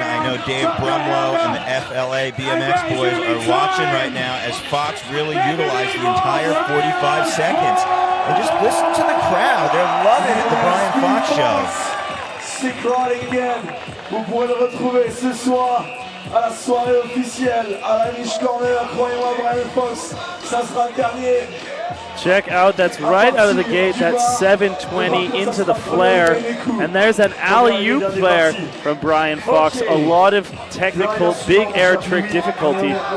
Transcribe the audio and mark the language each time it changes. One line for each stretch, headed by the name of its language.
English: I know Dave Brumlow and the FLA BMX boys are watching right now as Fox really utilized the entire 45 seconds. And just listen to the crowd. They're loving it, the Brian Fox show. Sick riding again.
French: Vous pourrez le retrouver ce soir à la soirée officielle à la Niche Corner. Croyez-moi, Brian Fox, ça sera le dernier.
English: Check out, that's right out of the gate, that's 720 into the flare. And there's an alley-oop flare from Brian Fox. A lot of technical, big air trick difficulty.